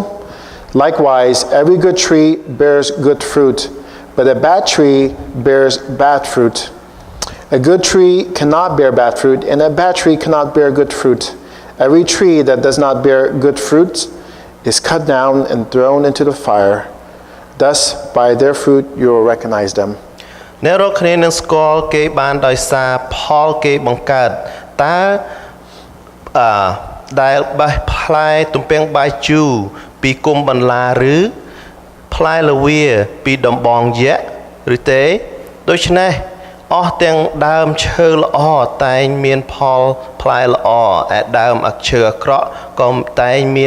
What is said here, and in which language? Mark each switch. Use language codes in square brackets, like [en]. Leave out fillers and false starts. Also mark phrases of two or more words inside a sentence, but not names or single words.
[en] Likewise, every good tree bears good fruit, but a bad tree bears bad fruit. A good tree cannot bear bad fruit, and a bad tree cannot bear good fruit. Every tree that does not bear good fruit is cut down and thrown into the fire. Thus, by their fruit you will recognize them." [km] អ្នករកគ្នានឹងស្គាល់គេបានដោយសារផលគេបង្កើតតើដែលបេះផ្លែទំពាំងបាយជូរពីគុំបន្លាឬផ្លែល្វាពីដំបងយក្សឬ ទេដូច្នេះអស់ទាំងដើមឈើល្អតែងមានផលផ្លែល្អឯដើមឈើអាក្រក់ក៏តែងមាន